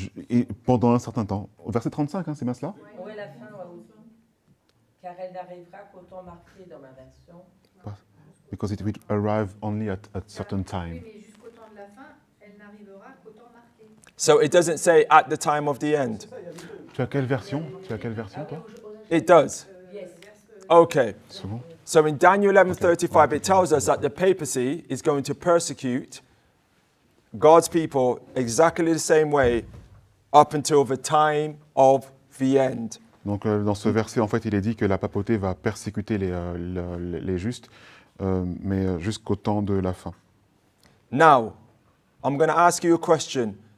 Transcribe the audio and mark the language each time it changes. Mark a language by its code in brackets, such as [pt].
[fr] Et pendant un certain temps. Au verset 35, hein, c'est bien cela? Oui, la fin, aussi. Car elle n'arrivera qu'au temps marqué dans ma version. [en] Because it will arrive only at a certain time. [fr] Oui, mais jusqu'au temps de la fin, elle n'arrivera qu'au temps marqué. [en] So it doesn't say at the time of the end. [fr] Tu as quelle version? Toi? [en] It does. Yes. Okay. [fr] C'est bon? [en] So in Daniel 11:35, it tells us that the papacy is going to persecute God's people exactly the same way up until the time of the end. [fr] Donc dans ce verset, en fait, il est dit que la papauté va persécuter les justes, mais jusqu'au temps de la fin. [en] Now, I'm going to ask you a question.